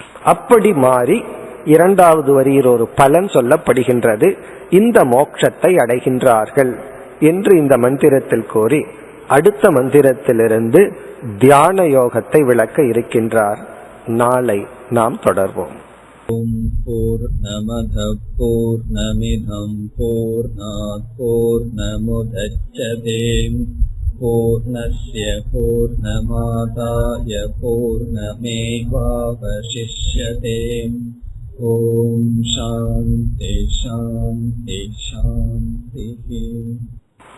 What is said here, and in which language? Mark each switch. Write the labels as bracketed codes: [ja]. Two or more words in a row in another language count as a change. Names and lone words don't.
[ta] அப்படி மாறி இரண்டாவது வரியில் ஒரு பலன் சொல்லப்படுகின்றது, இந்த மோட்சத்தை அடைகின்றார்கள் என்று இந்த மந்திரத்தில் கூறி அடுத்த மந்திரத்திலிருந்து தியான யோகத்தை விளக்க இருக்கின்றார். நாளை நாம் தொடர்வோம். [sa] ओं पूर्णमदः पूर्णमिदं पूर्णात् पूर्णमुदच्यते पूर्णस्य पूर्णमादाय पूर्णमेवावशिष्यते. ओं शान्तिः शान्तिः शान्तिः.